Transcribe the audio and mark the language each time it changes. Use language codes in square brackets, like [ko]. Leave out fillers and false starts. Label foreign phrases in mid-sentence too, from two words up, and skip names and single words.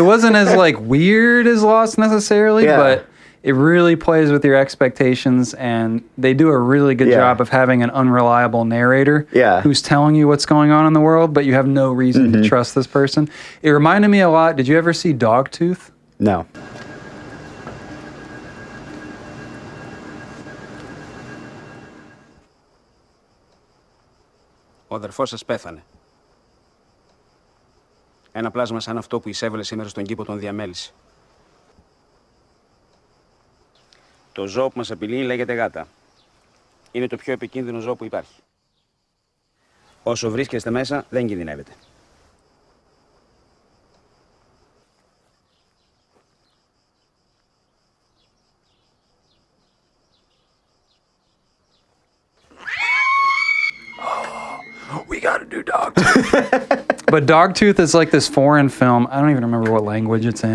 [en] It wasn't as like weird as Lost necessarily, but it really plays with your expectations, and they do a really good job of having an unreliable narrator who's telling you what's going on in the world, but you have no reason to trust this person. It reminded me a lot. Did you ever see Dogtooth? No. [el] Ο αδερφός σας πέθανε. Ένα πλάσμα σαν αυτό που εισέβαλε σήμερα στον κήπο τον διαμέλισε. Το ζώο που μας απειλεί λέγεται γάτα. Είναι το πιο επικίνδυνο ζώο που υπάρχει. Όσο βρίσκεστε μέσα, δεν κινδυνεύετε. [en] We gotta do Dogtooth. But Dogtooth is like this foreign film. I don't even remember what language it's in.